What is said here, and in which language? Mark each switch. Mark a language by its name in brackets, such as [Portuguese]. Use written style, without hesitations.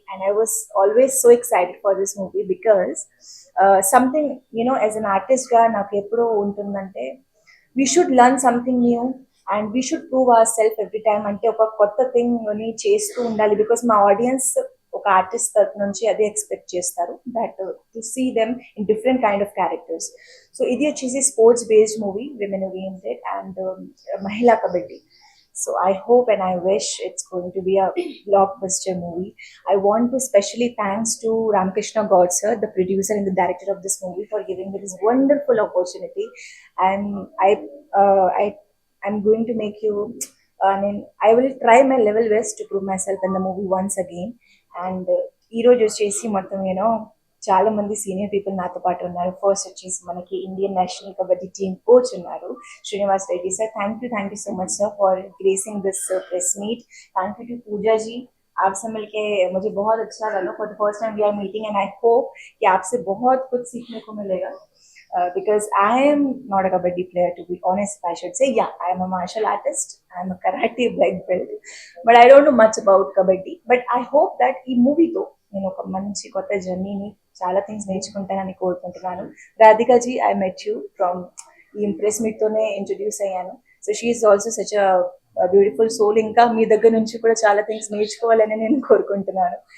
[English] and I was always so excited for this movie because something you know as an [Telugu] ఆర్టిస్ట్గా నాకు ఎప్పుడూ ఉంటుందంటే [English] We should learn something new and we should prove our self every time. [Telugu] అంటే ఒక కొత్త థింగ్ని చేస్తూ ఉండాలి. బికాస్ మా ఆడియన్స్ ఒక ఆర్టిస్ట్ తరఫు నుంచి అదే ఎక్స్పెక్ట్ చేస్తారు, [English] That to see them in different kind of characters. [Telugu] So ఇది వచ్చేసి sports based movie, women oriented and మహిళా kabaddi. [English] So I hope and I wish it's going to be a blockbuster movie. I want to specially thanks to Ramkrishna God sir, the producer and the director of this movie, for giving me this wonderful opportunity. And I'm going to make you, I will try my level best to prove myself in the movie once again. [Telugu] And ఈ రోజు వచ్చేసి మొత్తం చాలా మంది senior people నాతో పాటు ఉన్నారు. First వచ్చేసి మనకి Indian national kabaddi team coach ఉన్నారు, Srinivas Reddy sir. [English] Thank you so much sir for gracing this press meet. Thank you to [Hindi] पूजा जी, आपसे मिलके मुझे बहुत अच्छा लगा. [English] for the first time we are meeting and I hope [Hindi] कि आपसे बहुत कुछ सीखने को मिलेगा. [English] Because I am not a kabaddi player, to be honest, if I should say. Yeah, I am a martial artist, I am a karate black belt, but I don't know much about kabaddi. But I hope that [Telugu] ఈ మూవీతో నేను ఒక మంచి కొత్త జర్నీని, చాలా things నేర్చుకుంటానని కోరుకుంటున్నాను. Radhika G, [English] I met you from [Telugu] ఈ ఇంప్రెస్ మీట్తోనే ఇంట్రడ్యూస్ అయ్యాను. [English] So she is also such a beautiful soul. [Telugu] ఇంకా మీ దగ్గర నుంచి కూడా చాలా థింగ్స్ నేర్చుకోవాలని నేను కోరుకుంటున్నాను.